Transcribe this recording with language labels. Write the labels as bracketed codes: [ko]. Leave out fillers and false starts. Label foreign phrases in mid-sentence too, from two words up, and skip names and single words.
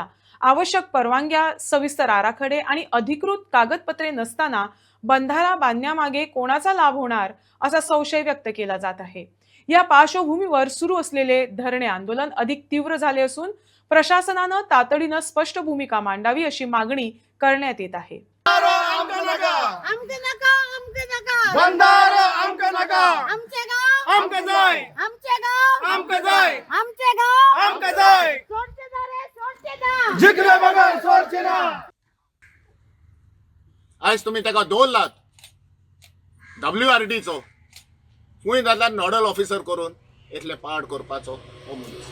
[mr] आवश्यक परवानग्या, सविस्तर आराखडे आणि अधिकृत कागदपत्रे नसताना बंधारा बांधण्यामागे कोणाचा लाभ होणार, असा संशय व्यक्त केला जात आहे. या पार्श्वभूमीवर सुरू असलेले धरणे आंदोलन अधिक तीव्र झाले असून प्रशासनानं तातडीनं स्पष्ट भूमिका मांडावी अशी मागणी करण्यात येत आहे. [kok] बंधारा आमका नका, आमचे गाव आमका जाय, आमचे गाव आमका जाय, आमचे गाव आमका जाय. सोडचे जा रे, सोडचे जा. [mr] जिकडे बघा सोडचे ना. [kok] आयज तुम्ही ताका दवरलात WRD चो खूंय जाल्यार [en] nodal officer [kok] करून इतले पाड करपाचो हो मनीस.